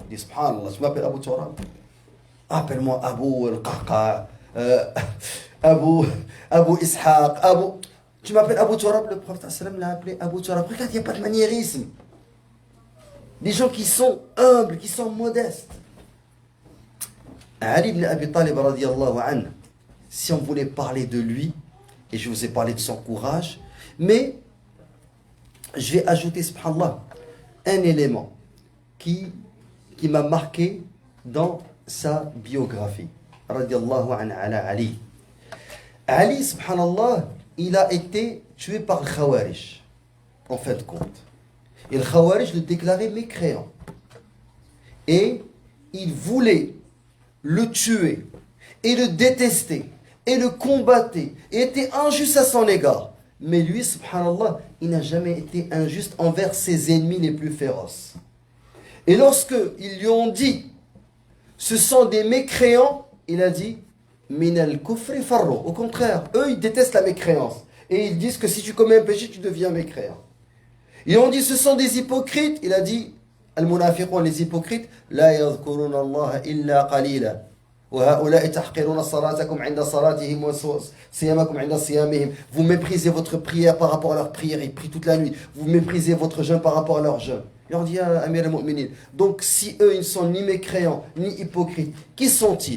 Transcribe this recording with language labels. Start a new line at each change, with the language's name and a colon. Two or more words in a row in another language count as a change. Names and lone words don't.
French: Il dit, subhanallah, tu m'appelles Abu Turab. Appelle-moi Abu al-Qaqa, Abu Ishaq, Tu m'appelles Abu Turab, le prophète l'a appelé Abu Turab. Regarde, il n'y a pas de maniérisme. Des gens qui sont humbles, qui sont modestes.
Arabic: علي بن أبي طالب رضي الله عنه,
French: si on voulait parler de lui, et je vous ai parlé de son courage, mais je vais ajouter, subhanallah, un élément qui m'a marqué dans sa biographie.
Arabic: رضي الله عنه على علي.
French: Ali, subhanallah, il a été tué par le Khawarij, en fin de compte. Et le Khawarij le déclarait mécréant. Et il voulait le tuer, et le détester, et le combattre, et était injuste à son égard. Mais lui, subhanallah, il n'a jamais été injuste envers ses ennemis les plus féroces. Et lorsque ils lui ont dit, ce sont des mécréants, il a dit,
Arabic: من الكفر فروا.
French: Au contraire, eux, ils détestent la mécréance. Et ils disent que si tu commets un péché, tu deviens mécréant. Ils ont dit, ce sont des hypocrites. Il a dit, al-munafiqun, les hypocrites,
Arabic: لا يذكرون الله إلا قليلا.
French: Vous méprisez votre prière par rapport à leur prière, ils prient toute la nuit. Vous méprisez votre jeûne par rapport à leur jeûne. Il leur dit à Amir al-Mu'minin. Donc si eux ils ne sont ni mécréants ni hypocrites, qui sont-ils?